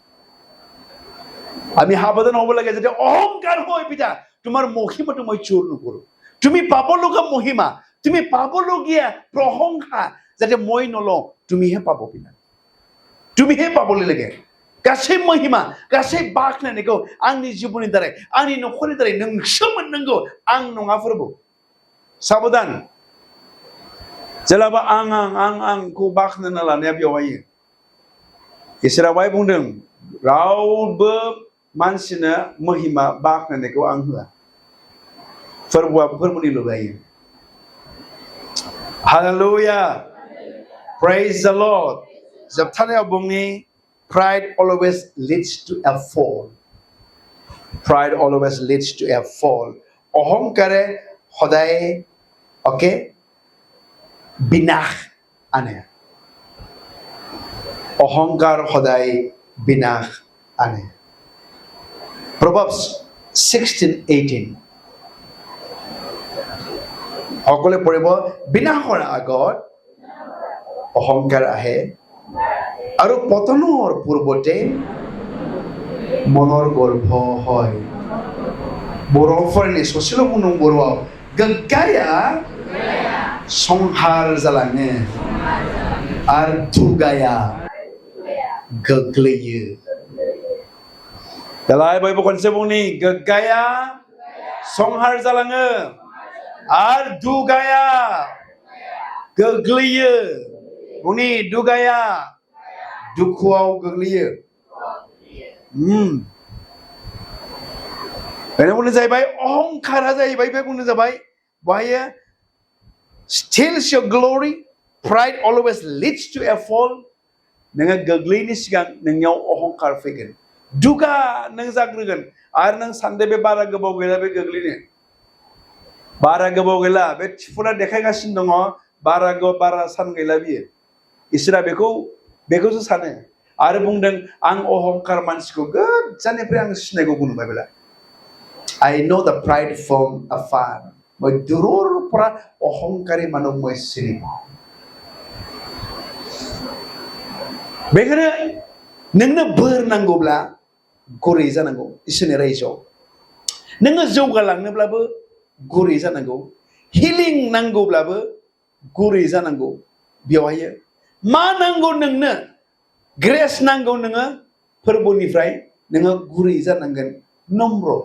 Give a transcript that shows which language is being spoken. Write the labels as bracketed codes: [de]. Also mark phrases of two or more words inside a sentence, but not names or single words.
[as] আমি সাৱধান হ'ব লাগে যাতে অহংকাৰ হৈ পিতা তোমাৰ মহিমাটো মই চুৰ নকৰো তুমি পাবলগীয়া মহিমা তুমি পাবলগীয়া প্ৰশংসা যাতে মই নলওঁ তুমিহে পাব পিতা তুমিহে পাবলৈ লাগে [brx] गासै महिमा गासै बाख्नायनायखौ आंनि जिउनि दारै आंनि नखरनि दारै नोंसो मोननांगौ आं नङा फोरबो साबधान जेलाबा आंखौ बाख्नायना लानाया बेवहाय इसोरा बाय बुंदों रावबो मानसिनो महिमा बाख्नायनायखौ आं होआ फोरबोआ फोरबोनिल' जायो हालेलुया [en] praise the Lord [brx] जोबथानायाव बुंनि [en] Pride always leads to a fall. Pride always leads to a fall. [as] অহংকাৰে সদায়, okay, বিনাশ আনে. অহংকাৰ সদায় বিনাশ আনে. Proverbs 16:18. অকলে পৰিব বিনাশৰ আগত অহংকাৰ আহে. আৰু পতনৰ পূৰ্বতে মনৰ গৰ্ভ হয় [brx] बर'फोरनि ससेल' बुंदों बर'आव गोग्गाया संहार जालाङो आरो दुगाया गोग्लैयो दालाय बयबो खनसे बुंनि गोग्गाया संहार जालाङो आरो दुगाया गोग्लैयो बुंनि दुगाया दुखुआव गोग्लैयो बेनो बुंनो जाहैबाय अहंकारा जाहैबाय बे बुंनो जाबाय बायो [en] steals your glory pride always leads to a fall [brx] नोङो गोग्लैनि सिगां नोंनियाव अहंकार फैगोन दुगा नों जाग्रोगोन आरो नों सानदे बे बारा गोबाव गैला बे गोग्लैनो बारा गोबाव गैला बे थिफुना देखायगासिनो दङ बारा सान गैला बियो इसोरा बेखौसो सानो आरो बुंदों आं अहंकार मानसिखौ गोजाननिफ्राय आं सिनायगौ बुंबाय बेला [en] I know the pride from afar [as] মই দূৰৰ পৰা অহংকাৰী মানুহ মই চিনি পাওঁ [brx] बेखायनो नोंनो बोर नांगौब्ला गुरै जानांगौ इसोरनि रायजोआव नोङो जौगालांनोब्लाबो गुरै जानांगौ हिलिं नांगौब्लाबो गुरै जानांगौ बेवहाय मा नांगौ नोंनो ग्रेस नांगौ नोङो फोरबोनिफ्राय नोङो गुरै जानांगोन नम्र